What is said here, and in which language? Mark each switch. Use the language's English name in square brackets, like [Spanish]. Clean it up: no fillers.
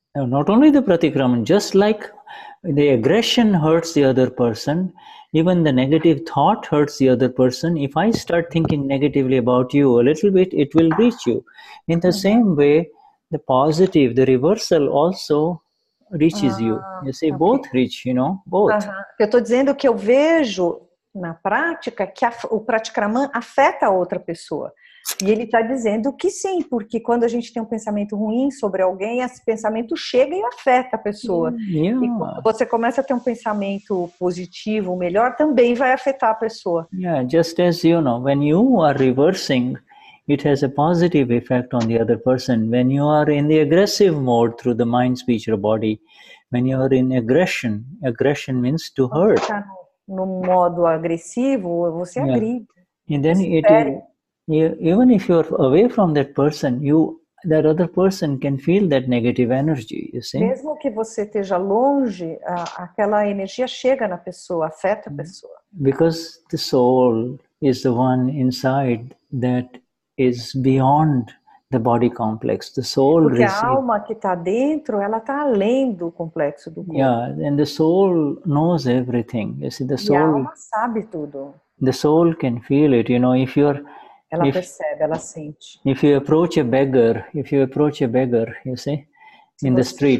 [English] Not only the pratikraman, just like the aggression hurts the other person, even the negative thought hurts the other person. If I start thinking negatively about you a little bit, it will reach you. In the same way, the positive, the reversal also reaches you. You see, both reach, both. [Portuguese] Eu estou dizendo que eu vejo na prática que o pratikraman afeta a outra pessoa. E ele está dizendo que sim, porque quando a gente tem um pensamento ruim sobre alguém, esse pensamento chega e afeta a pessoa. [English] Yeah. [Portuguese] E quando você começa a ter um pensamento positivo, melhor, também vai afetar a pessoa. [English] Yeah, just as when you are reversing, it has a positive effect on the other person. When you are in the aggressive mode through the mind, speech, or body, when you are in aggression means to hurt. [Portuguese] Quando você está no modo agressivo, você agride. [English] And then even if you're away from that person, that other person can feel that negative energy, you see? [Portuguese] Mesmo que você esteja longe, aquela energia chega na pessoa, afeta a pessoa. [English] Because the soul is the one inside that is beyond the body complex. The soul [Portuguese] Porque a alma que está dentro, ela está além do complexo do corpo. [English] Yeah, and the soul knows everything. You see, the soul. [Portuguese] E a alma sabe tudo. [English] The soul can feel it. If you're [Portuguese] ela percebe, ela sente. [English] If you approach a beggar, you see, in the street.